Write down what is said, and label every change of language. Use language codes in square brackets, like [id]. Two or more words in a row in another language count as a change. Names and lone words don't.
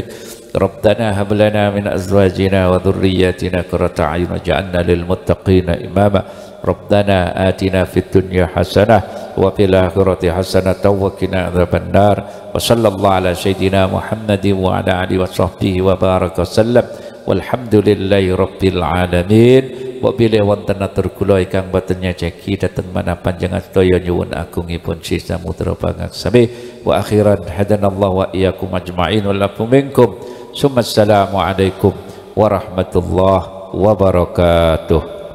[ar] ربنا هب لنا من أزواجنا وذرياتنا قرة أعين واجعلنا للمتقين إماما. ربنا آتنا في الدنيا حسنة وفي الآخرة حسنة وقنا عذاب النار. وصلى الله على سيدنا محمد وعلى آله وصحبه وبارك وسلم والحمد لله رب العالمين. [jv] Wabillahi wonten atur kula ingkang boten nyajeki dhateng mana panjenengan sedaya nyuwun agungipun sisa mutra pangaksami [ar] وأخيرا هدانا الله وإياكم أجمعين ولكم منكم. السلام عليكم ورحمة الله وبركاته.